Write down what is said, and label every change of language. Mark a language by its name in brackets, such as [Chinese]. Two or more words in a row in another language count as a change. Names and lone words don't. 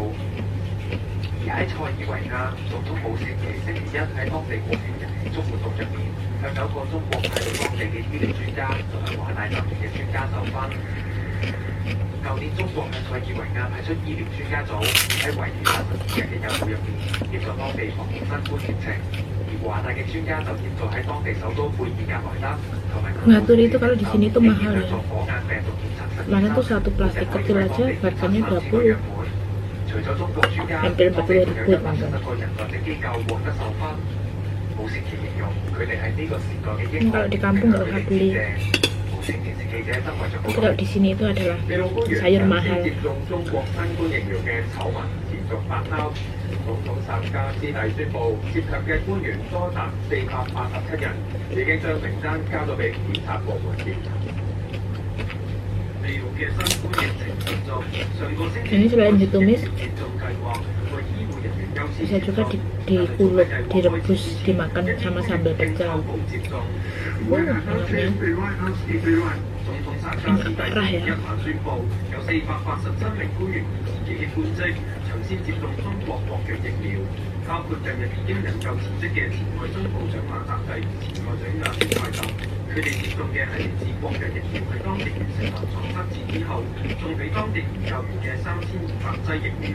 [Cantonese] 而喺塞爾維亞，總統武切奇星期一喺當地國慶日慶祝活動入面，向9個中國派到當地嘅醫療專家同埋華大集團嘅專家授勳。舊年中國向塞爾維亞派出醫療專家組喺為期82日嘅任務入面，協助當地防控新冠疫情，而華大嘅專家就協助喺當地首都貝爾格萊德同埋 [Indonesian] Ngatur itu kalau di sini tuh mahal ya. [Cantonese] 做火眼病毒檢測實驗室。 [Indonesian] Mana tuh satu plastik kecil aja harganya 20. [Cantonese] 除咗中國專家，當地仲有81個人或者機構獲得授勳。武切奇形容佢哋係呢個時代嘅英雄。 [Indonesian] Kalau di kampung nggak usah beli. Tapi kalau di sini itu adalah sayur mahal. [Cantonese] 接種中國新冠疫苗嘅醜聞持續發酵，總統薩加斯蒂宣布涉及嘅官員多達487人，已經將名單交咗俾檢察部門調查。利用嘅新冠疫情嚴重，上個星期 [Indonesian] Ini selain ditumis [Cantonese] 接種計劃為醫護人員優先 [Indonesian] bisa juga diulek, direbus, dimakan sama sambal pecel. Enaknya. [Cantonese] 總統薩加斯蒂一晚宣布，有487名官員以自己嘅官職搶先接種中國國藥疫苗，包括近日已經引咎辭職嘅前衞生部長馬澤蒂、前外長亞斯泰特。佢哋接種嘅係嚟自國藥疫苗，喺當地完成臨床測試之後，送俾當地研究員嘅3200劑疫苗。